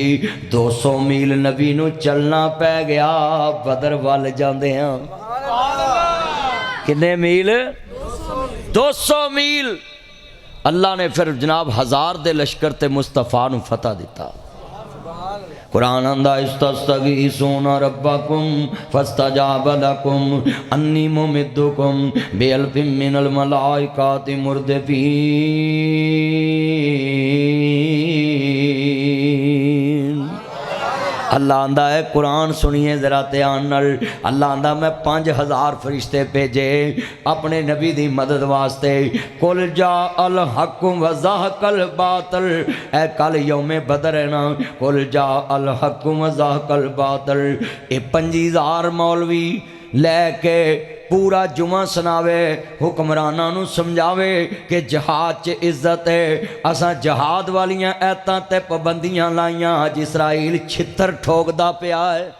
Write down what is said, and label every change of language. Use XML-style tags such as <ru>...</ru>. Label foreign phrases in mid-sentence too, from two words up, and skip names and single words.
<pa>200 میل نبی نوں چلنا پے گیا، بدر ول جاتے ہیں.</pa> <ur>کتنے میل؟ 200 میل.</ur> <pa>اللہ نے پھر جناب 1000 دے لشکر تے مصطفیٰ نوں فتح دتا. قرآن آندا</pa> <ar>تستغيثون ربكم فاستجاب لكم أني ممدكم بألف من الملائكة مردفين.</ar> <pa>اللہ آندا ہے قرآن سنیے ذرا دھیان نال۔ اللہ آندا میں 5000 فرشتے بھیجے اپنے نبی دی مدد واسطے.</pa> <ar>قل جاء الحق وزهق الباطل,</ar> <pa>اے کل یوم بدر ہے نا.</pa> <ar>قل جاء الحق وزهق الباطل,</ar> <pa>یہ 5000 مولوی لےکے پورا جمعہ سناوے، حکمراناں نوں سمجھاوے کہ جہاد چ عزت ہے. اساں جہاد والیاں آیتاں تے پابندیاں لائیاں، اج اسرائیل چھتر ٹھوکدا پیا ہے.</pa>